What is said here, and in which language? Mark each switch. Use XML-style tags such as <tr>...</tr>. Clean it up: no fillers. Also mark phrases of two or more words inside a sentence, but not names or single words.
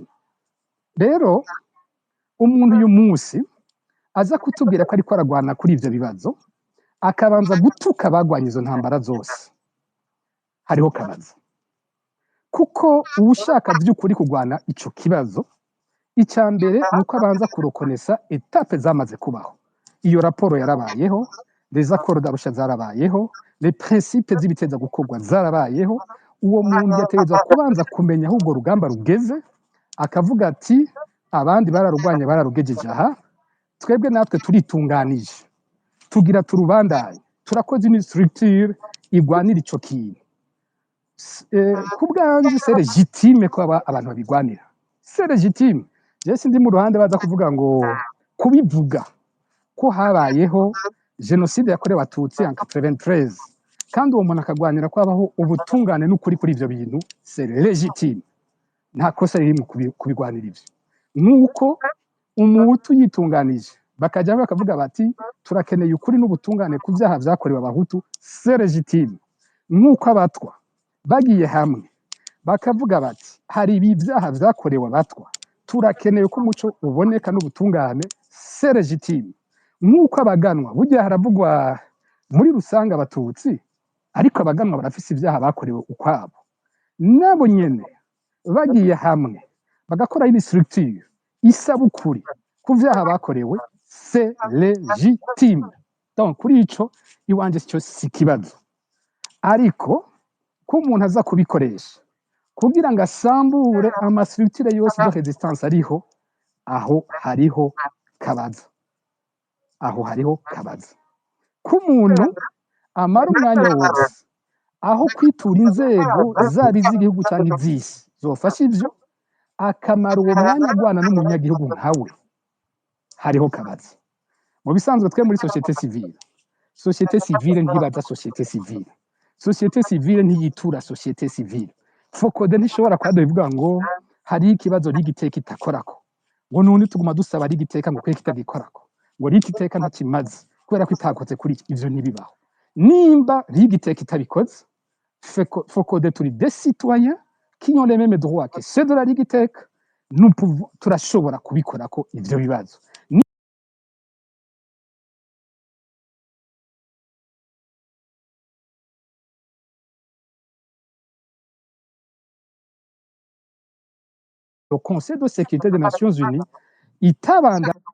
<rn>Rero umuntu uyu munsi aza kutubwira ko ariko aragwana kuri ivyo bibazo, akabanza gutuka abagwanya izo ntambara zose, hariho kabaza. Kuko uwushaka vy'ukuri kugwana ico kibazo, icya mbere nuko abanza kurokonesa etape zamaze kubaho. Iyo raporo yarabayeho,</rn> <fr>les accords d'Arusha</fr> <rn>zarabayeho,</rn> <fr>les principes</fr> <rn>z'ibiteza gukorwa zarabayeho. Uwo muntu yategerezwa kubanza kumenya aho urwo rugamba rugeze, akavuga ati abandi bararugwanya bararugejeje aha, twebwe natwe turitunganije, tugira turubandanye, turakoze</rn> <fr>une structure</fr> <rn>igwanira ico kintu. Ku bwanje</rn> <fr>c'est légitime</fr> <rn>ko abantu babigwanira,</rn> <fr>c'est légitime.</fr> <rn>Je sindi mu ruhande baza kuvuga ngo kubivuga ko habayeho genocide yakorewe abatutsi en 93 kandi uwo muntu akagwanira ko habaho ubutungane n'ukuri kuri ivyo bintu,</rn> <fr>c'est légitime,</fr> <rn>nta kosa riri mu kubigwanira ivyo. Nuko umuhutu yitunganije bakajya bakavuga bati turakeneye ukuri n'ubutungane ku vyaha vyakorewe abahutu,</rn> <fr>c'est légitime.</fr> <rn>Nuko abatwa bagiye hamwe bakavuga bati hari ibi vyaha vyakorewe abatwa, turakeneye ko umuco uboneka n'ubutungane,</rn> <fr>c'est légitime.</fr> <rn>Nuko abaganwa burya haravugwa muri rusanga abatutsi, ariko abaganwa barafise ivyaha bakorewe ukwabo, nabo nyene bagiye hamwe bagakora</rn> <fr>une structure</fr> <rn>isaba ukuri ku vyaha bakorewe,</rn> <fr>c'est légitime.</fr> <rn>Donc kuri ico iwanje cyo si kibazo, ariko ko umuntu aza kubikoresha kugira ngo asambure amastructure yose</rn> <fr>de resistance</fr> <rn>ariho, aho hariho kabaza, aho hariho kabaza. Ko umuntu amara umwanya wose aho kwitura inzego zaba iz'igihugu cyangwa iz'isi zofasha ivyo, akamara uwo mwanya agwana n'umunyagihugu nkawe, hariho kabaza. Mu bisanzwe twe muri</rn> <fr>société civile</fr> <rn>ntibaza</rn> <fr>société civile, société civile</fr> <rn>ntiyitura</rn> <fr>société civile.</fr> <rn>Focode ntishobora kwada bivuga ngo hari ikibazo rigiteka itakorako, ngo none tuguma dusaba rigiteka ngo kwe kitagikorako, ngo rigiteka ntakimaze kubera ko itakoze kuri ivyo ntibibaho. Nimba rigiteka itabikoze, Focode turi</rn> <fr>des citoyens qui ont les mêmes droits que ceux de la rigiteka, nous pouvons</fr> <rn>turashobora kubikorako ivyo bibazo.</rn> <fr>Le Conseil de sécurité des Nations Unies itabanda</fr>